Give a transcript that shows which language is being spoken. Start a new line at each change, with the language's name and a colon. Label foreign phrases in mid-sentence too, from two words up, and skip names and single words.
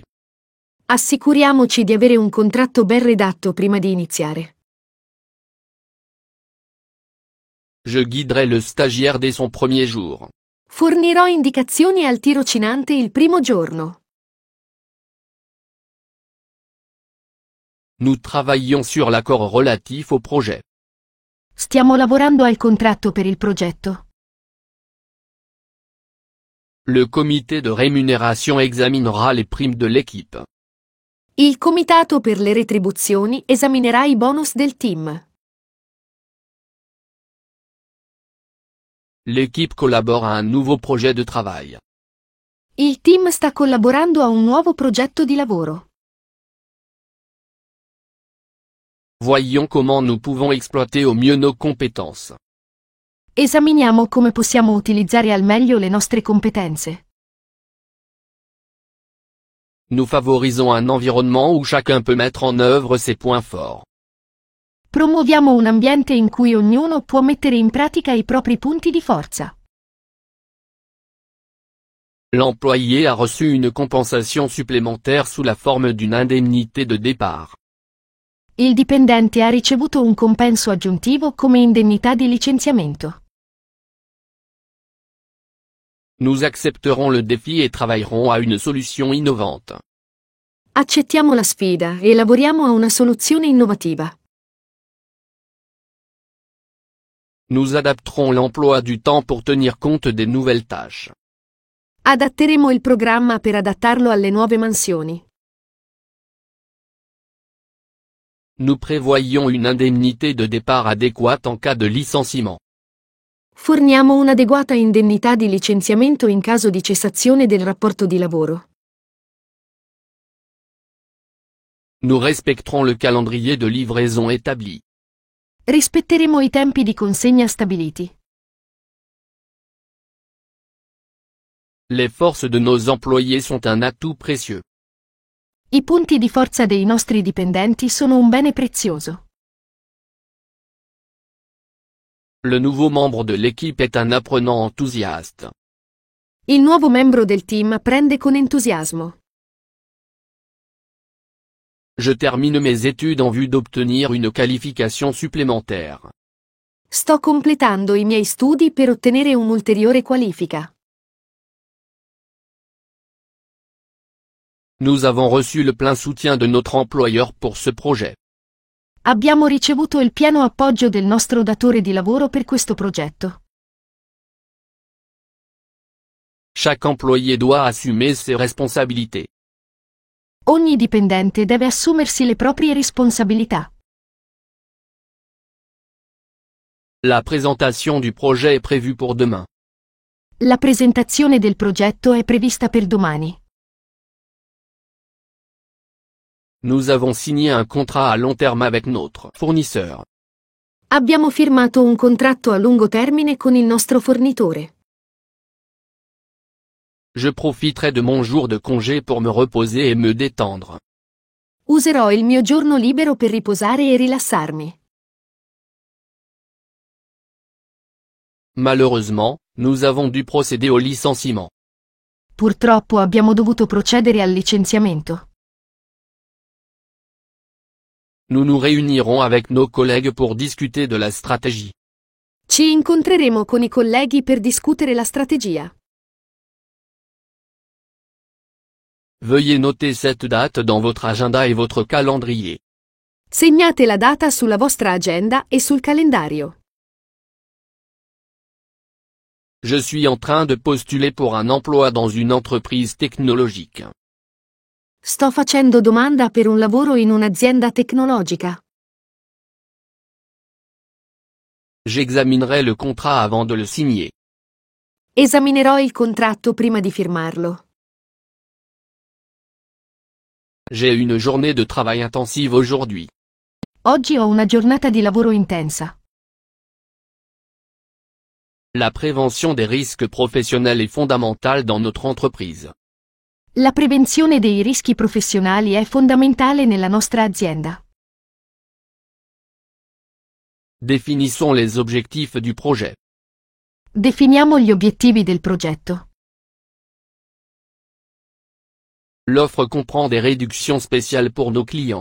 Italian: Assicuriamoci di avere un contratto ben redatto prima di iniziare.
French: Je guiderai le stagiaire dès son premier jour.
Italian: Fornirò indicazioni al tirocinante il primo giorno.
French: Nous travaillons sur l'accord relatif au projet.
Italian: Stiamo lavorando al contratto per il progetto.
French: Le comité de rémunération examinera les primes de l'équipe.
Italian: Il comitato per le retribuzioni esaminerà i bonus del team.
French: L'équipe collabore à un nouveau projet de travail.
Italian: Il team sta collaborando a un nuovo progetto di lavoro.
French: Voyons comment nous pouvons exploiter au mieux nos compétences.
Italian: Esaminiamo come possiamo utilizzare al meglio le nostre competenze.
French: Nous favorisons un environnement où chacun peut mettre en œuvre ses points forts.
Italian: Promuoviamo un ambiente in cui ognuno può mettere in pratica i propri punti di forza.
French: L'employé a reçu une compensation supplémentaire sous la forme d'une indemnité de départ.
Italian: Il dipendente ha ricevuto un compenso aggiuntivo come indennità di licenziamento.
French: Nous accepterons le défi et travaillerons à une solution innovante.
Italian: Accettiamo la sfida e lavoriamo a una soluzione innovativa.
French: Nous adapterons l'emploi du temps pour tenir compte des nouvelles tâches.
Italian: Adatteremo il programma per adattarlo alle nuove mansioni.
French: Nous prévoyons une indemnité de départ adéquate en cas de licenciement.
Italian: Forniamo un'adeguata indennità di licenziamento in caso di cessazione del rapporto di lavoro.
French: Nous respecterons le calendrier de livraison établi.
Italian: Rispetteremo i tempi di consegna stabiliti.
French: Les forces de nos employés sont un atout précieux.
Italian: I punti di forza dei nostri dipendenti sono un bene prezioso.
French: Le nouveau membre de l'équipe est un apprenant enthousiaste.
Italian: Il nuovo membro del team prende con entusiasmo.
French: Je termine mes études en vue d'obtenir une qualification supplémentaire.
Italian: Sto completando i miei studi per ottenere un'ulteriore qualifica.
French: Nous avons reçu le plein soutien de notre employeur pour ce projet.
Italian: Abbiamo ricevuto il pieno appoggio del nostro datore di lavoro per questo progetto.
French: Chaque employé doit assumer ses responsabilités.
Italian: Ogni dipendente deve assumersi le proprie responsabilità.
French: La présentation du projet est prévue pour demain.
Italian: La presentazione del progetto è prevista per domani.
French: Nous avons signé un contrat à long terme avec notre fournisseur.
Italian: Abbiamo firmato un contratto a lungo termine con il nostro fornitore.
French: Je profiterai de mon jour de congé pour me reposer et me détendre.
Italian: Userò il mio giorno libero per riposare e rilassarmi.
French: Malheureusement, nous avons dû procéder au licenciement.
Italian: Purtroppo abbiamo dovuto procedere al licenziamento.
French: Nous nous réunirons avec nos collègues pour discuter de la stratégie.
Italian: Ci incontreremo con i colleghi per discutere la strategia.
French: Veuillez noter cette date dans votre agenda et votre calendrier.
Italian: Segnate la data sulla vostra agenda e sul calendario.
French: Je suis en train de postuler pour un emploi dans une entreprise technologique.
Italian: Sto facendo domanda per un lavoro in un'azienda tecnologica.
French: J'examinerai le contrat avant de le signer.
Italian: Esaminerò il contratto prima di firmarlo.
French: J'ai une journée de travail intensive aujourd'hui.
Italian: Oggi ho una giornata di lavoro intensa.
French: La prévention des risques professionnels est fondamentale dans notre entreprise.
Italian: La prevenzione dei rischi professionali è fondamentale nella nostra azienda.
French: Définissons les objectifs du projet.
Italian: Definiamo gli obiettivi del progetto.
French: L'offre comprend des réductions spéciales pour nos clients.